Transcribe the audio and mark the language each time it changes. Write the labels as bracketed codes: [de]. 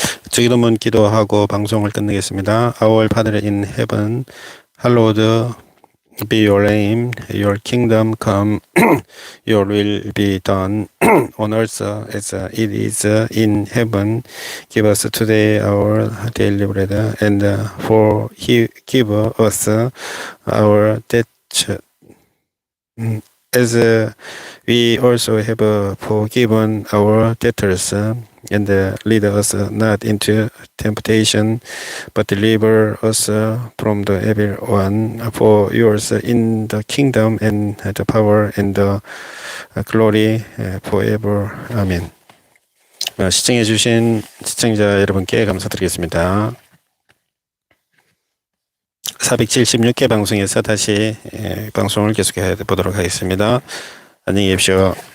[ko] 주기도문 기도하고 방송을 끝내겠습니다. [en] Our Father in heaven, hallowed be your name. Your kingdom come. Your will be done on earth as it is in heaven. Give us today our daily bread, and forgive us our debts as we also have forgiven our debtors, and lead us not into temptation, but deliver us from the evil one. For yours in the kingdom and the power and the glory forever. [ko] 아멘. 시청해주신 시청자 여러분께 감사드리겠습니다. 476회 방송에서 다시 방송을 계속해 보도록 하겠습니다. 안녕히 계십시오.